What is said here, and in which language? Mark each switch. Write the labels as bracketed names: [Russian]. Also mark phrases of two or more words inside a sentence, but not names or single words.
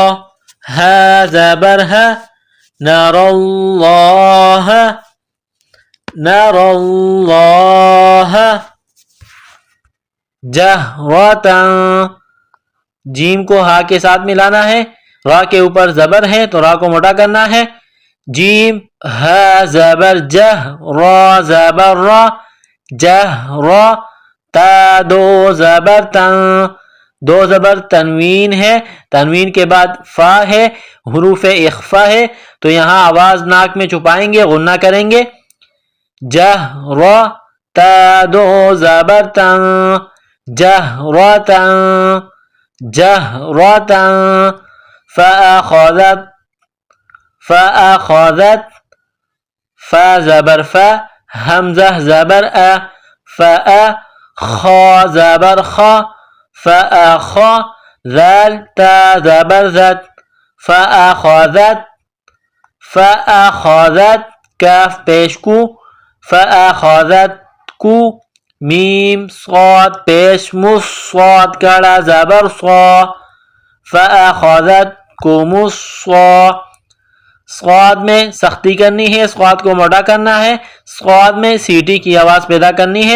[Urdu] ہا زبر ہا، [Arabic] نار اللہ، نار اللہ. [Urdu] جہرتا، جیم کو ہا کے ساتھ ملانا ہے، را کے اوپر زبر ہے تو را کو موٹا کرنا ہے. جیم ہا زبر جہ، را زبر را، جہرا. تا دو زبر تن، دو زبر تنوین ہے، تنوین کے بعد فا ہے، حروف اخفا ہے تو یہاں آواز ناک میں چھپائیں گے، غنہ کریں گے. جہرا، تا دو زبر تن، جہرتا، جہرتا. [Arabic] فأخذت، فأخذت، [Urdu] فا زبر فا، حمزہ زبر ا، فأ. خا زبر خا، فأخا. ذال تا زبر زت، فأخذت، فأخذت. کاف پیش کو، فأخذت کو. میم صاد پیش مس، صاد کڑا زبر صا، [Arabic] فأخذت کم الصا. [Urdu] صاد میں سختی کرنی ہے، صاد کو موٹا کرنا ہے، صاد میں سیٹی کی آواز پیدا کرنی ہے.